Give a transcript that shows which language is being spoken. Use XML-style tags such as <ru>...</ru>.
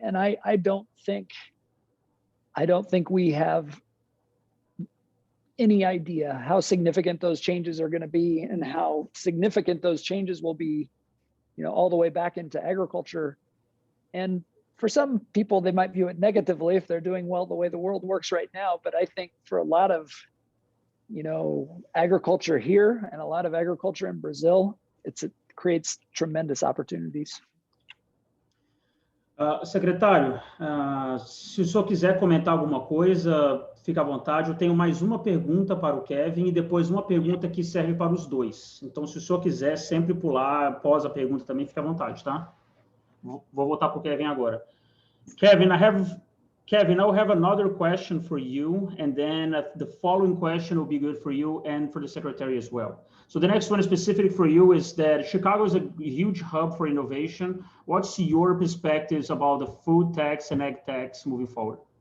<en>And I don't think we have any idea how significant those changes are going to be, and how significant those changes will be, all the way back into agriculture. And for some people, they might view it negatively if they're doing well the way the world works right now. But I think for a lot of, agriculture here and a lot of agriculture in Brazil, it creates tremendous opportunities.</en> <pt>Secretário, se o senhor quiser comentar alguma coisa, fica à vontade. Eu tenho mais uma pergunta para o Kevin e depois uma pergunta que serve para os dois. Então, se o senhor quiser sempre pular após a pergunta também, fica à vontade, tá? Vou voltar para o Kevin agora.</pt> <en>Kevin, I will have another question for you, and then the following question will be good for you and for the secretary as well. So the next one specific for you is that Chicago is a huge hub for innovation. What's your perspectives about the food tax and ag tax moving forward?</en>